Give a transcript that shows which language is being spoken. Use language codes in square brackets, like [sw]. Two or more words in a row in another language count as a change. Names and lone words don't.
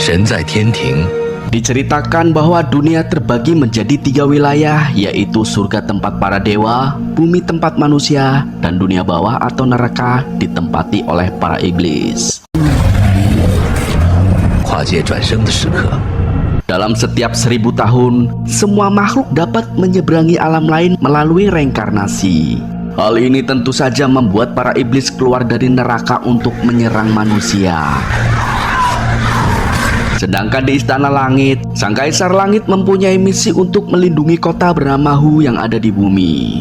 [zh] 神在天庭。 [id] Diceritakan bahwa dunia terbagi menjadi 3 wilayah, yaitu surga tempat para dewa, bumi tempat manusia, dan dunia bawah atau neraka ditempati oleh para iblis. [zh] 跨界转生的时刻， [id] Dalam setiap 1000 tahun, semua makhluk dapat menyeberangi alam lain melalui reinkarnasi. Hal ini tentu saja membuat para iblis keluar dari neraka untuk menyerang manusia. Sedangkan di Istana Langit, Sang Kaisar Langit mempunyai misi untuk melindungi kota bernama Hu yang ada di bumi.